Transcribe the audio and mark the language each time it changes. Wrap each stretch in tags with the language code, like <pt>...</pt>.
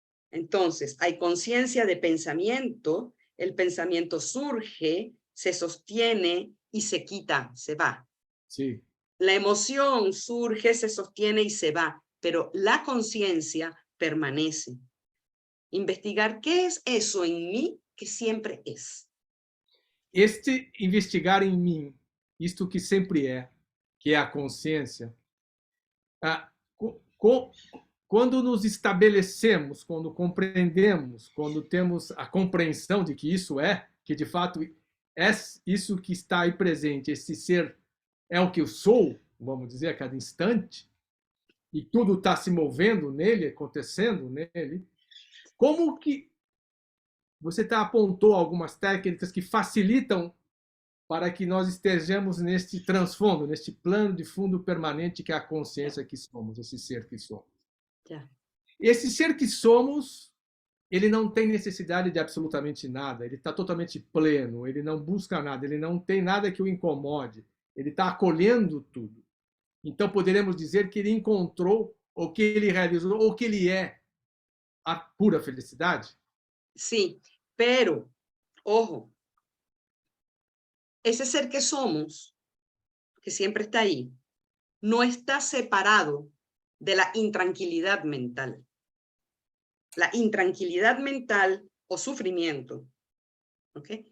<es>Entonces, hay conciencia de pensamiento, el pensamiento surge, se sostiene y se quita, se va.</es> <pt>sim.</pt> <es>La emoción surge, se sostiene y se va, pero la conciencia permanece. Investigar qué es eso en mí que siempre es.</es> <pt>Este investigar em mim, isto que sempre é, que é a consciência, ah, quando nos estabelecemos, quando compreendemos, quando temos a compreensão de que isso é, que de fato é isso que está aí presente, esse ser é o que eu sou, vamos dizer, a cada instante, e tudo está se movendo nele, acontecendo nele, como que você apontou algumas técnicas que facilitam para que nós estejamos neste transfundo, neste plano de fundo permanente que é a consciência que somos, esse ser que somos.</pt> <es>Ya.</es> <pt>Esse ser que somos, ele não tem necessidade de absolutamente nada, ele está totalmente pleno, ele não busca nada, ele não tem nada que o incomode, ele está acolhendo tudo. Então poderemos dizer que ele encontrou, ou que ele realizou, ou que ele é a pura felicidade?</pt> <es>Sí, pero, ojo, ese ser que somos, que siempre está ahí, no está separado de la intranquilidad mental. la intranquilidad mental o sufrimiento, ¿ok?</es>